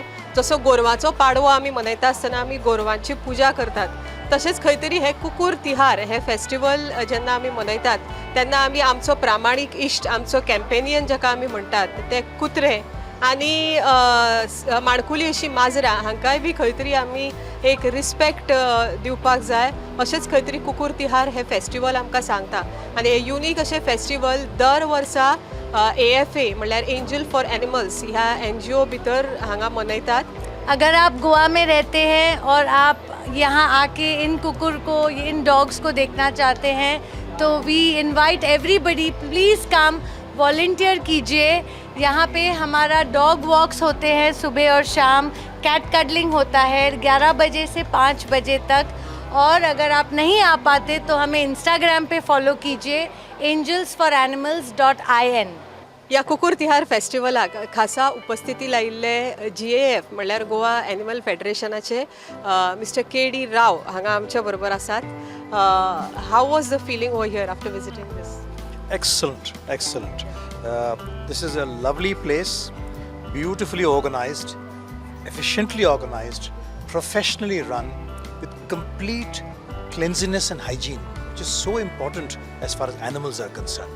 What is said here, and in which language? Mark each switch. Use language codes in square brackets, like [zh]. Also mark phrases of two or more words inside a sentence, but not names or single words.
[kok] जसो गोरवांचो पाडवो आमी मनयता आसतना आमी गोरवांची पुजा करतात, तशेंच खंय तरी हे कुकूर तिहार हे फेस्टिवल जेन्ना आमी मनयतात तेन्ना आमी आमचो प्रामाणीक इश्ट, आमचो कॅम्पेनियन जाका आमी म्हणटात, ते कुत्रे आनी माणकुली अशी माजरां हांकांय बी खंय तरी आमी एक रिस्पेक्ट दिवपाक जाय. अशेंच खंय तरी कुकूर तिहार हे फेस्टिवल आमकां सांगता. आनी हे युनीक अशें फेस्टिवल दर वर्सा AFA म्हणल्यार एंजल फॉर एनिमल्स ह्या NGO भितर हांगा मनयतात. [hi] अगर आप गोवा में रहते हैं और आप यहाँ आके इन कुकुर को, इन डॉग्स को देखना चाहते हैं तो [en] we invite everybody, please come, [hi] वॉल्टियर कीजिए. यहाँ पे हमारा [en] dog walks [hi] होते हैं सुबह और शाम, [en] cat cuddling [hi] होता है 11 बजे से 5 बजे तक. और अगर आप नहीं आ पाते तो हमें इंस्टाग्राम पे फॉलो कीजिए angelsforanimals.in. [kok] ह्या कुकुर तिहार फेस्टिवलाक खासा उपस्थिती लायिल्ले GAF म्हणल्यार गोवा एनिमल फेडरेशनाचे मिस्टर KD राव हांगा आमच्या बरोबर आसात. [en] How was the feeling over here after visiting this? Excellent, excellent. This is a lovely place, beautifully organized, efficiently organized, professionally run, with complete cleanliness and hygiene, which is so important as far as animals are concerned.